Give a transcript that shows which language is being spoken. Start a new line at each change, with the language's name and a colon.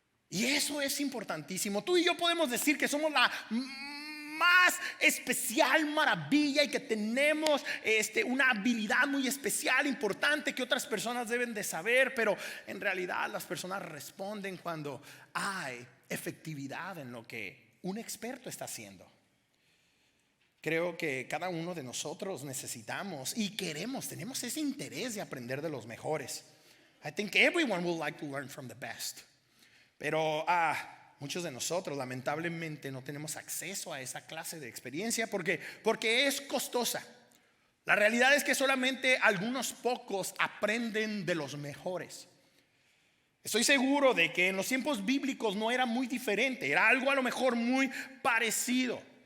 Spanish: Y eso es importantísimo. Tú y yo podemos decir que somos la más especial maravilla y que tenemos una habilidad muy especial, importante, que otras personas deben de saber. Pero en realidad las personas responden cuando hay efectividad en lo que un experto está haciendo. Creo que cada uno de nosotros necesitamos y tenemos ese interés de aprender de los mejores.
English: I think everyone would like to learn from the best.
Spanish: Pero muchos de nosotros lamentablemente no tenemos acceso a esa clase de experiencia porque es costosa. La realidad es que solamente algunos pocos aprenden de los mejores. Estoy seguro de que en los tiempos bíblicos no era muy diferente, era algo a lo mejor muy parecido.